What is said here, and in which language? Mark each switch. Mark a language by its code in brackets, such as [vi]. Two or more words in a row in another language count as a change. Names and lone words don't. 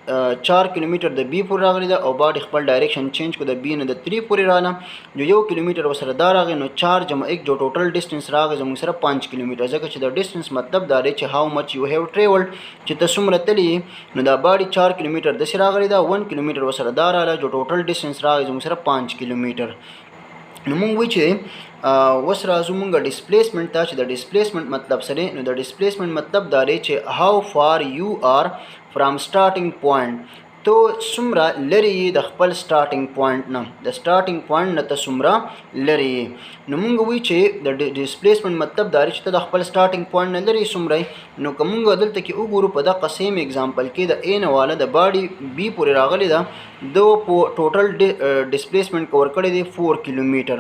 [ps] 4 کیلومیټر د B پورې راغلی ده او باډي خپل ډایرکشن چینج کو د B نه د 3 پورې رااله جو 1 کیلومیټر وسره دا راغی نو 4 جمع 1 جو [en] total distance [ps] راغی زموږ سره 5 کیلومیټر ځکه چې د ډسټنس مطلب دا دی چې [en] how much you have travelled [ps] چې ته څومره تللی نو دا باډي 4 کیلومیټر داسې راغلی ده 1 کیلومیټر وسره دا رااله جو [en] total distance [ps] راغی زموږ سره 5 کیلومیټر. نو مونږ وایو چې اوس راځو مونږ ډسپلیسمنټ ته چې د ډسپلیسمنټ مطلب څه دی نو د ډسپلیسمنټ مطلب دا دی چې [en] how far you are from starting point to [ps] څومره لرې یې د خپل [en] starting point [ps] نه د [en] starting point [ps] نه ته څومره لرې یې. نو مونږ وایو چې د ډسپلیسمنټ مطلب دا دی چې ته د خپل [en] starting point [ps] نه لرې څومره نو که مونږ دلته کې وګورو په دغه [en] same example [ps] کې د A نه واله د باډي B پورې راغلی ده دو [en] total displacement [ps] کور کړی دی 4 کیلومیټر.